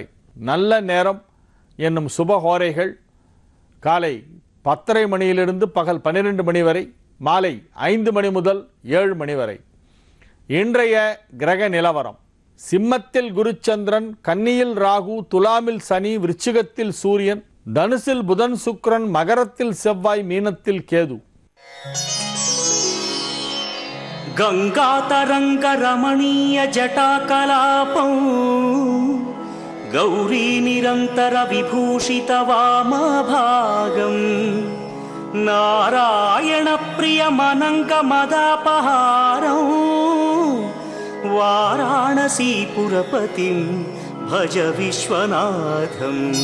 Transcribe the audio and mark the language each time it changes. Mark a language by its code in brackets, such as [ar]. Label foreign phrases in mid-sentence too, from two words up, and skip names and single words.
[ta] நல்ல நேரம் என்னும் சுபஹோரைகள் காலை 10:30 மணியிலிருந்து பகல் 12 மணி வரை, மாலை 5 மணி முதல் 7 மணி வரை. இன்றைய கிரக நிலவரம்: சிம்மத்தில் குருச்சந்திரன், கன்னியில் ராகு, துலாமில் சனி, விருச்சிகத்தில் சூரியன், தனுசில் புதன் சுக்கிரன், மகரத்தில் செவ்வாய், மீனத்தில் கேது. [sa] गंगातरंग रमणीय जटाकलापं गौरी निरंतर विभूषित वामभागं नारायण प्रिय मनंग मदापहारं वाराणसीपुरपतिं भज विश्वनाथम्